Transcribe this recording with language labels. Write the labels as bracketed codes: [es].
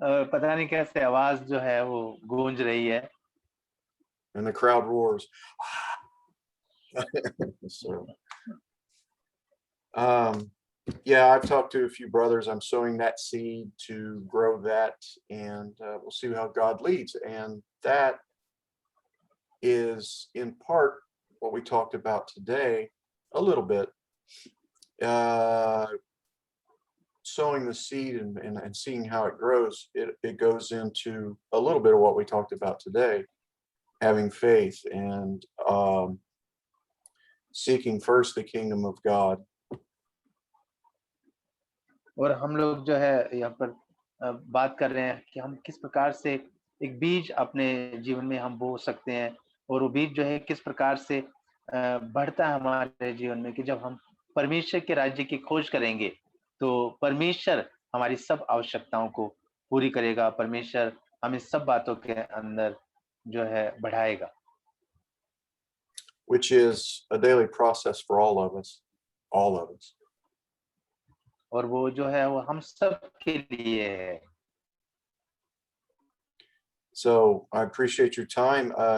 [hi] पता नहीं कैसे आवाज जो है वो गूंज रही है. [en] And the crowd roars. So, yeah, I've talked to a few brothers. I'm sowing that seed to grow that, and we'll see how God leads. And that is in part what we talked about today, a little bit. Sowing the seed and seeing how it grows, it goes into a little bit of what we talked about today, having faith and seeking first the kingdom of God. [hi] और हम लोग जो है यहाँ पर बात कर रहे हैं कि हम किस प्रकार से एक बीज अपने जीवन में हम बो सकते हैं, और वो बीज जो है किस प्रकार से बढ़ता है हमारे जीवन में, कि जब हम परमेश्वर के राज्य की खोज करेंगे तो परमेश्वर हमारी सब आवश्यकताओं को पूरी करेगा. परमेश्वर हमें सब बातों के अंदर जो है बढ़ाएगा. [en] Which is a daily process for all of us. [hi] और वो जो है वो हम सब के लिए है. [en] So I appreciate your time.